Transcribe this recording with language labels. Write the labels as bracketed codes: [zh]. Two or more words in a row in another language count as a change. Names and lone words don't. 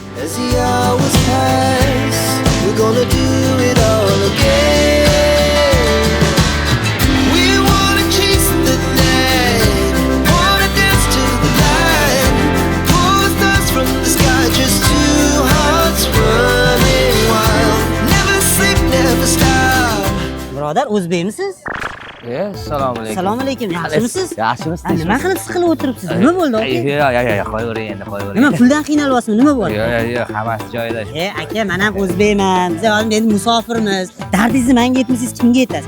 [en] As the hours pass, we're gonna do it all again. We wanna chase the night, wanna dance to the light, pull the stars from the sky, just two hearts running wild. Never sleep, never stop. [uz] Birodar, o'zbekmisiz? Assalomu alaykum. Assalomu alaykum. Yaxshimisiz? Yaxshimisiz? Nima qilib siqilib o'tiribsiz? Nima bo'ldi, aka? Yo'q, qo'yavering endi, qo'yavering. Nima puldan qiynalyapsizmi? Nima bo'ldi? Yo'q, hammasi joyida. Aka, men ham o'zbekman. Biz hozir endi musofirmiz. Dardingizni menga aytmasangiz kimga aytasiz?